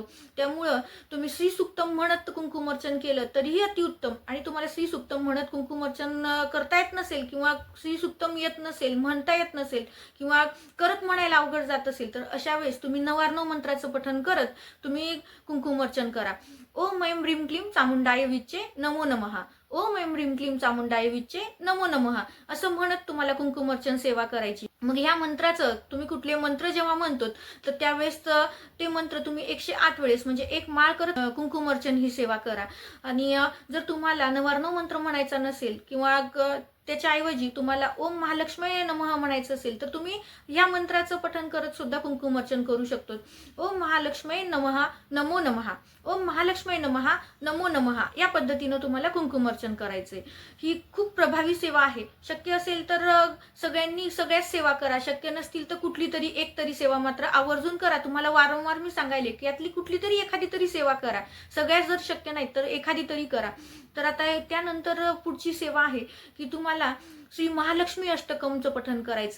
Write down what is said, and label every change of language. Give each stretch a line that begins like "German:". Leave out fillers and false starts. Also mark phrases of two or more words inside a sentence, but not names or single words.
Marathi: त्यामुळं तुम्ही श्री सुक्तम म्हणत कुंकुमार्चन केलं तरीही अतिउत्तम. आणि तुम्हाला श्री सुक्तम म्हणत कुंकुमार्चन करता येत नसेल किंवा श्री सुक्तम येत नसेल, म्हणता येत नसेल किंवा करत म्हणायला अवघड जात असेल तर अशा वेळेस तुम्ही 9 मंत्राचं पठण करत तुम्ही कुंकुमार्चन करा.
Sanskrit: ओम ऐं ह्रीं क्लीं चामुंडाय विच्चे नमो नमः. ओम ऐं ह्रीं क्लीं चामुंडाय विच्चे नमो नमः
Marathi: असं म्हणत तुम्हाला कुंकुमार्चन सेवा करायची. मग ह्या मंत्राचं तुम्ही कुठले मंत्र जेव्हा म्हणतो तर त्यावेळेस ते मंत्र तुम्ही 108 वेळेस म्हणजे 1 माळ करत कुंकुमार्चन ही सेवा करा. आणि जर तुम्हाला 9 मंत्र म्हणायचा नसेल किंवा त्याच्याऐवजी तुम्हाला
Sanskrit: ओम महालक्ष्मी नमः
Marathi: म्हणायचं असेल तर तुम्ही या मंत्राचं पठण करत सुद्धा कुंकुमार्चन करू शकतो.
Sanskrit: ओम महालक्ष्मी नमः नमो नमः, ओम महालक्ष्मी नमः नमो नमः
Marathi: या पद्धतीनं तुम्हाला कुंकुमार्चन करायचंय. ही खूप प्रभावी सेवा आहे. शक्य असेल तर सगळ्यांनी सगळ्याच सेवा करा. शक्य नसतील तर कुठली तरी एक तरी सेवा मात्र आवर्जून करा. तुम्हाला वारंवार मी सांगायले की यातली कुठली तरी एखादी तरी सेवा करा. सगळ्याच जर शक्य नाही तर एखादी तरी करा. तर आता त्यानंतर पुढची सेवा आहे की तुम्हाला श्री महालक्ष्मी अष्टकमचं पठण करायचे.